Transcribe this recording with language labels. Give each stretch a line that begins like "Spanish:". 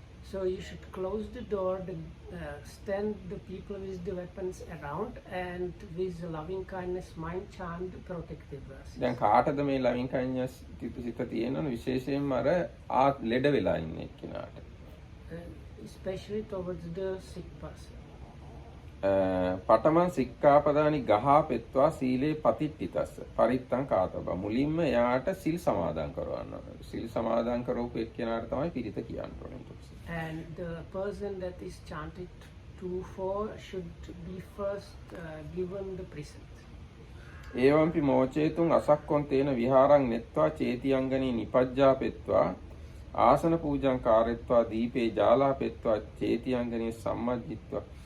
English: So you should close the door, stand the people with the weapons around, and with loving kindness mind chant the protective verses.
Sinhala: දැන් කාටද මේ
English: loving kindness
Sinhala: සිත තියෙනවනේ විශේෂයෙන්ම අර ලෙඩ වෙලා ඉන්න එක්කෙනාට.
English: Especially towards the sick person.
Pali: පටමන් සික්ඛාපදානි ගහා පෙත්වා සීලේ පතිට්ඨිතස්ස පරිත්තං කාතබ
Sinhala: මුලින්ම එයාට සිල් සමාදන් කරවන්න ඕනේ. සිල් සමාදන් කරවපු එක්කෙනාට තමයි පිරිත කියන්න ඕනේ.
English: And the person that is chanted to for should be first given the present.
Pali: ඒවම්පි මෝචේතුන් අසක්කොන් තේන විහාරං නෙත්වා චේතියංගනී නිපජ්ජා පෙත්වා ආසන පූජං කාරෙත්වා දීපේ ජාලා පෙත්වා චේතියංගනී සම්මජ්ජිත්වා.